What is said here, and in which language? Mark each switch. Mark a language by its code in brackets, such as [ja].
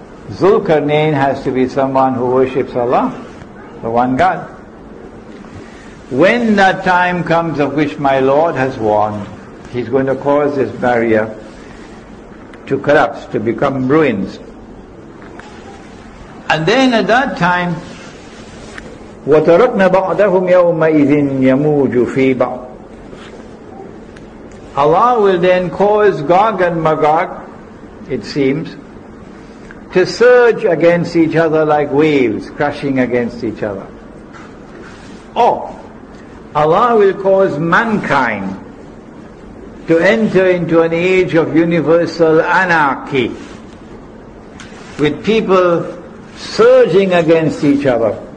[en] Zulkarnain has to be someone who worships Allah, the one God. When that time comes of which my Lord has warned, He's going to cause this barrier to collapse, to become ruins. And then at that time, [ar] وَتَرَكْنَا بَعْضَهُمْ يَوْمَئِذٍ يَمُوجُ فِي بَعْضٍ. [en] Allah will then cause Gog and Magog, it seems, to surge against each other like waves crashing against each other. Or Allah will cause mankind to enter into an age of universal anarchy, with people surging against each other,